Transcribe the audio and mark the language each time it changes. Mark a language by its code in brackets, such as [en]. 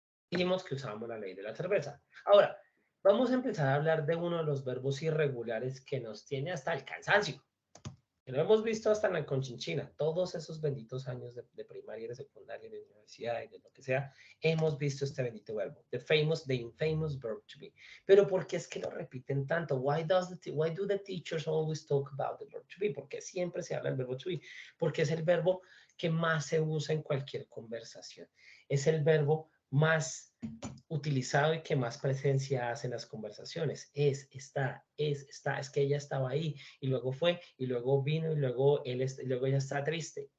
[es] Dijimos que usábamos la ley de la cerveza. Ahora, vamos a empezar a hablar de uno de los verbos irregulares que nos tiene hasta el cansancio. Que lo hemos visto hasta en la Conchinchina, todos esos benditos años de primaria, de secundaria, de universidad y de lo que sea, hemos visto este bendito verbo, [en] the infamous verb to be. [es] Pero ¿por qué es que lo repiten tanto? [en] Why do the teachers always talk about the verb to be? [es] ¿Por qué siempre se habla del verbo to be? Porque es el verbo que más se usa en cualquier conversación. Es el verbo más utilizado y que más presencia hace en las conversaciones. Es que ella estaba ahí y luego fue y luego vino y luego luego ella está triste.